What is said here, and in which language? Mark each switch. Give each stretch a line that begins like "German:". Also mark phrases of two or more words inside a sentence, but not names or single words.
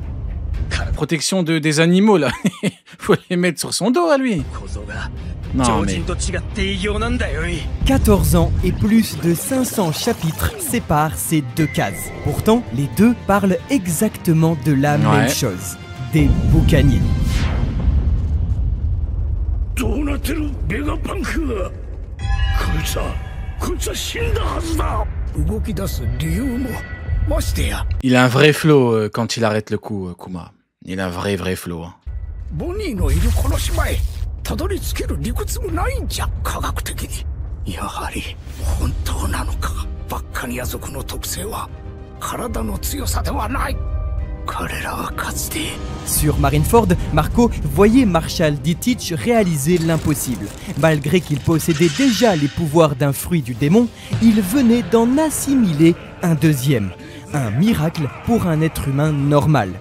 French: Protection des animaux là. Faut les mettre sur son dos à lui. Non mais... 14 ans et plus de 500 chapitres séparent ces deux cases. Pourtant, les deux parlent exactement de la même chose. Des boucaniers.
Japanese: どうなってるベガパンクこいつは死んだはずだ動き出す理由もましてや
French: Il a un vrai flow quand il arrête le coup, Kuma. Il a un vrai flow. Hein.
Japanese: ボニーのいるこの島へたどり着ける理屈もないんじゃ科学的にやはり本当なのかバッカニア族の特性は体の強さではない
French: Sur Marineford, Marco voyait Marshall D. Teach réaliser l'impossible. Malgré qu'il possédait déjà les pouvoirs d'un fruit du démon, il venait d'en assimiler un deuxième. Un miracle pour un être humain normal.